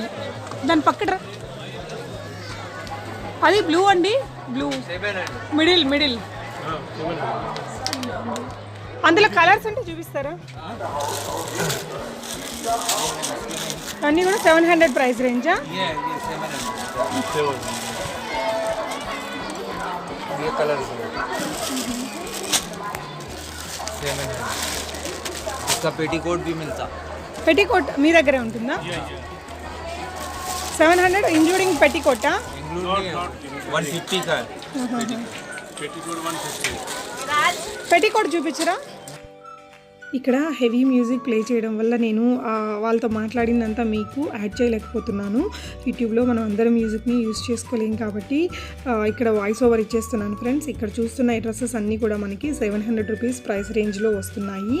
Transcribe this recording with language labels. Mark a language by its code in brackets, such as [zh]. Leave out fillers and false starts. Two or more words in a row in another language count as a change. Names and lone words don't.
[te] దాని పక్కన అది బ్లూ అండి, [en] blue middle. [te] అందులో కలర్స్ అంటే చూపిస్తారా? అన్నీ కూడా 700 [en] price range? [hi] पेटीकोट भी मिलता. [te] पेटीकोट మీ దగ్గరే ఉంటుందా? 700 [en] including petticoat? [hi] इंक्लूडिंग 150 का पेटीकोट 150. [te] పెటీకోట్ చూపించరా? ఇక్కడ [en] heavy music play [te] చేయడం వల్ల నేను వాళ్ళతో మాట్లాడిందంతా మీకు యాడ్ చేయలేకపోతున్నాను. యూట్యూబ్లో మనం అందరం మ్యూజిక్ని యూజ్ చేసుకోలేం కాబట్టి ఇక్కడ [en] voice over [te] ఇచ్చేస్తున్నాను ఫ్రెండ్స్. ఇక్కడ చూస్తున్న ఈ డ్రెస్సెస్ అన్నీ కూడా మనకి 700 [en] rupees price range [te] వస్తున్నాయి.